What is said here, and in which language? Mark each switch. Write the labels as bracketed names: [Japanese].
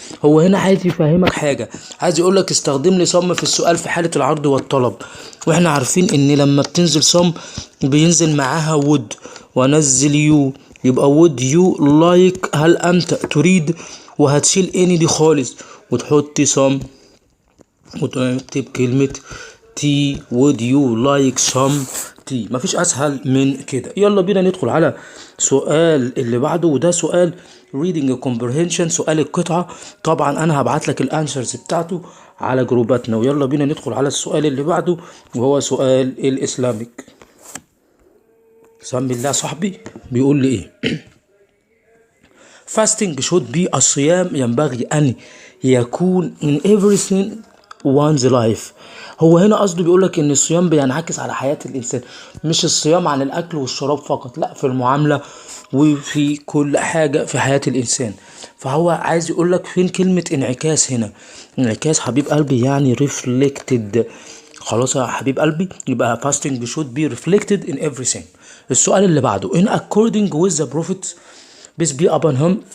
[Arabic] هو هنا عايز يفهمك حاجة، عايز يقولك استخدم لي صم في السؤال في حالة العرض والطلب، واحنا عارفين ان لما بتنزل صم بينزل معاها would ونزل يو، يبقى [English] would you like، [Arabic] هل انت تريد، وهتشيل any دي خالص وتحط some وتكتب كلمة tea. [English] would you like some tea؟ [Arabic] مفيش اسهل من كده. يلا بينا ندخل على سؤال اللي بعده، وده سؤال reading comprehension، سؤال القطعة. طبعا انا هبعت لك الانسرز بتاعته على جروباتنا. ويلا بينا ندخل على السؤال اللي بعده، وهو سؤال الاسلاميك. سمي الله صاحبي. بيقول لي ايه؟ [English] fasting should be، [Arabic] الصيام ينبغي ان يكون [English] in everything one's life. [Arabic] هو هنا قصده بيقولك ان الصيام بينعكس على حياة الانسان، مش الصيام عن الاكل والشراب فقط، لا، في المعاملة وفي كل حاجة في حياة الانسان. فهو عايز يقولك فين كلمة انعكاس هنا. انعكاس حبيب قلبي يعني reflected. خلاص يا حبيب قلبي، يبقى [English] fasting should be reflected in everything. [Arabic] السؤال اللي بعده [English] in according with the prophets peace be upon him.